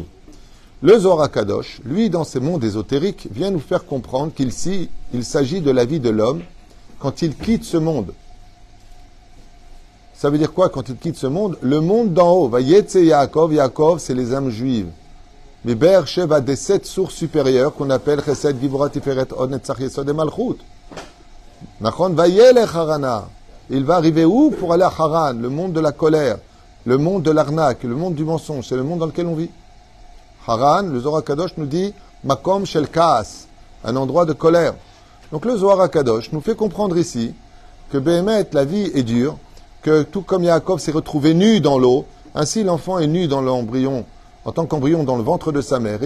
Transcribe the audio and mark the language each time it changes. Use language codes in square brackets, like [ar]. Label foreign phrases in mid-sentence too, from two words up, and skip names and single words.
[fr] Le Zohar HaKadosh, lui, dans ses mondes ésotériques, vient nous faire comprendre qu'il s'agit de la vie de l'homme quand il quitte ce monde. Ça veut dire quoi quand il quitte ce monde? Le monde d'en haut. [he] ויצא יעקב, [fr] Yaakov, c'est les âmes juives. Mais Beersheba des 7 sources supérieures qu'on appelle Chesed, Givura, Tiferet, Od, Netzach, Yesod et Malchut. [he] נכון, וילך חרנה. [fr] Il va arriver où pour aller à Haran? Le monde de la colère, le monde de l'arnaque, le monde du mensonge. C'est le monde dans lequel on vit. Haran, le Zohar HaKadosh nous dit [he] מקום של כעס, [fr] un endroit de colère. Donc le Zohar HaKadosh nous fait comprendre ici que Béhémet, la vie est dure, que tout comme Yaakov s'est retrouvé nu dans l'eau, ainsi l'enfant est nu dans l'embryon, en tant qu'embryon dans le ventre de sa mère.